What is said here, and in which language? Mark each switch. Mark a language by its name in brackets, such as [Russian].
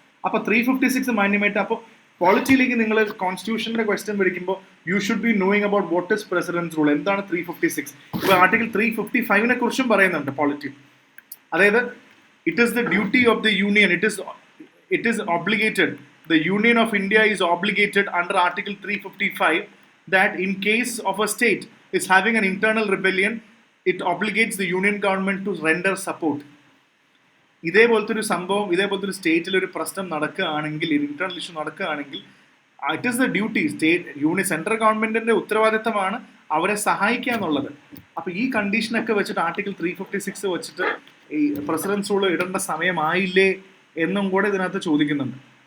[Malayalam] അപ്പോൾ 356 മാന്യമായിട്ട്, അപ്പോൾ പോളിറ്റിയിലേക്ക് നിങ്ങൾ കോൺസ്റ്റിറ്റ്യൂഷന്റെ ക്വസ്റ്റ്യൻ പഠിക്കുമ്പോൾ [English] you should be knowing about what is president's rule, [Malayalam] എന്താണ് 356. ഇപ്പോൾ ആർട്ടിക്കിൾ 355 കുറിച്ചും പറയുന്നുണ്ട് പോളിറ്റി. അതായത് [English] It is the duty of the union, it is obligated the Union of India is obligated under Article 355 that in case of a state is having an internal rebellion, it obligates the union government to render support. [Malayalam] ഇതേപോലത്തെ ഒരു സംഭവം, ഇതേപോലത്തെ ഒരു സ്റ്റേറ്റിൽ ഒരു പ്രശ്നം നടക്കുകയാണെങ്കിൽ, internal issue നടക്കുകയാണെങ്കിൽ, [English] it is the duty, [Malayalam] central ഗവൺമെന്റിന്റെ ഉത്തരവാദിത്തമാണ് അവരെ സഹായിക്കുക എന്നുള്ളത്. അപ്പൊ ഈ കണ്ടീഷനൊക്കെ വെച്ചിട്ട് ആർട്ടിക്കിൾ 356 വെച്ചിട്ട് ഈ പ്രസിഡൻസ് റൂൾ ഇടേണ്ട സമയമായില്ലേ എന്നും കൂടെ ഇതിനകത്ത് ചോദിക്കുന്നുണ്ട്.